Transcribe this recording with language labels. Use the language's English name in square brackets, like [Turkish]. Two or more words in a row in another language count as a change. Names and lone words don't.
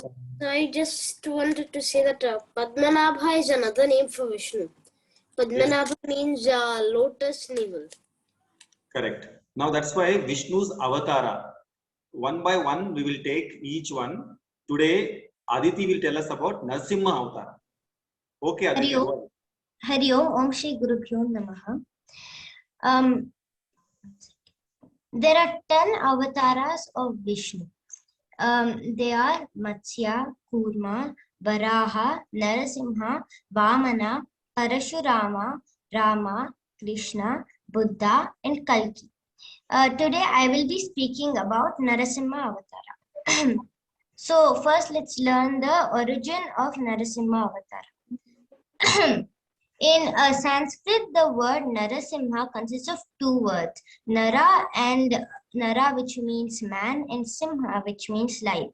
[English] I just wanted to say that Padmanabha is another name for Vishnu. Padmanabha means lotus navel. Correct. Now that's why Vishnu's avatara. One by one, we will take each one. Today, Aditi will tell us about Narasimha avatara. Okay, Aditi. [Sanskrit] Hari Om. [English] go ahead. [Sanskrit] Hari Om, Om Shri Gurubhyo Namaha. [English] There are 10 avatars of Vishnu. They are Matsya, Kurma, Varaha, Narasimha, Vamana, Parashurama, Rama, Krishna, Buddha, and Kalki. Today I will be speaking about Narasimha Avatara. So first let's learn the origin of Narasimha Avatara. In Sanskrit, the word Narasimha consists of two words, Nara, which means man, and Simha, which means lion.